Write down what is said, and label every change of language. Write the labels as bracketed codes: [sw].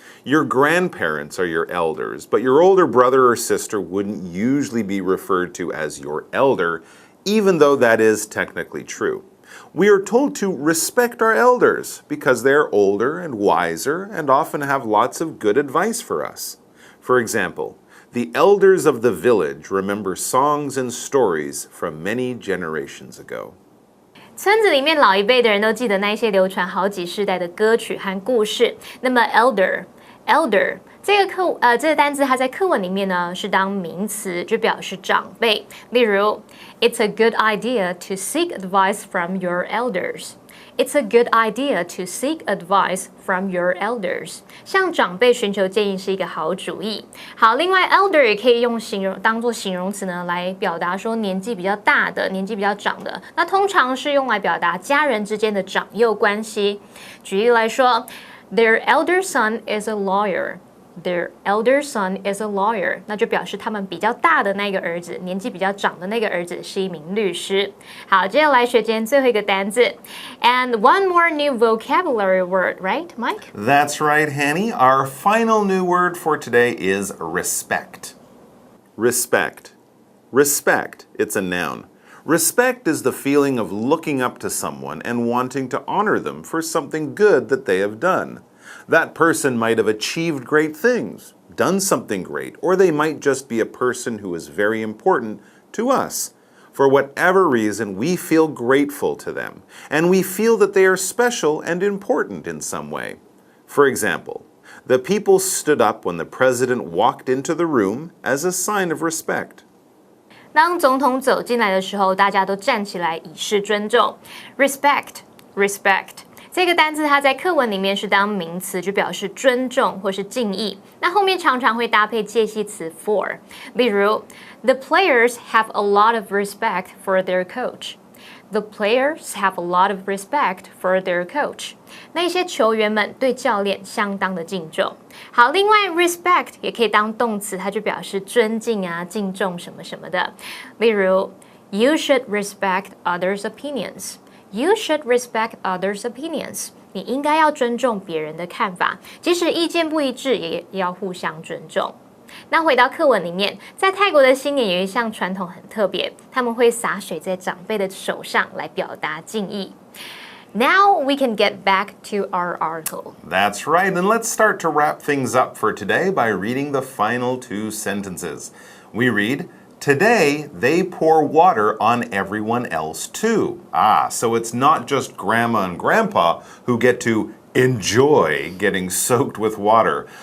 [en] Your grandparents are your elders, but your older brother or sister wouldn't usually be referred to as your elder, even though that is technically true. We are told to respect our elders because they're older and wiser and often have lots of good advice for us. For example, the elders of the village remember songs and stories from many generations ago. [zh] 村子里面老一辈的人都记得那些流传好几世代的歌曲和故事。那么 elder 这个单字它在课文里面呢是当名词，就表示长辈。例如 [en] ，It's a good idea to seek advice from your elders. It's a good idea to seek advice from your elders. [zh] 向长辈寻求建议是一个好主意。好，另外 elder 也可以用当做形容词呢，来表达说年纪比较大的、年纪比较长的。那通常是用来表达家人之间的长幼关系。举例来说 [en] ，Their elder son is a lawyer. Their elder son is a lawyer. [zh] 那就表示他们比较大的那个儿子，年纪比较长的那个儿子是一名律师。好，接下来学今天最后一个单字 [en] ，and one more new vocabulary word, right, Mike? That's right, Hanny. Our final new word for today is respect. Respect. Respect. It's a noun. Respect is the feeling of looking up to someone and wanting to honor them for something good that they have done. That person might have achieved great things, done something great, or they might just be a person who is very important to us. For whatever reason, we feel grateful to them, and we feel that they are special and important in some way. For example, the people stood up when the president walked into the room as a sign of respect. [zh] 当总统走进来的时候，大家都站起来以示尊重。 Respect, respect 这个单字它在课文里面是当名词，就表示尊重或是敬意。那后面常常会搭配介系词 for， 例如 [en] The players have a lot of respect for their coach. The players have a lot of respect for their coach. [zh] 那些球员们对教练相当的敬重。好，另外 respect 也可以当动词，它就表示尊敬啊、敬重什么什么的。例如 [en] You should respect others' opinions. You should respect others' opinions. [zh] 你应该要尊重别人的看法，即使意见不一致，也要互相尊重。那回到课文里面，在泰国的新年有一项传统很特别，他们会洒水在长辈的手上来表达敬意。 [en] Now we can get back to our article. That's right, and let's start to wrap things up for today by reading the final two sentences. We read, Today, they pour water on everyone else too. So it's not just Grandma and Grandpa who get to enjoy getting soaked with water.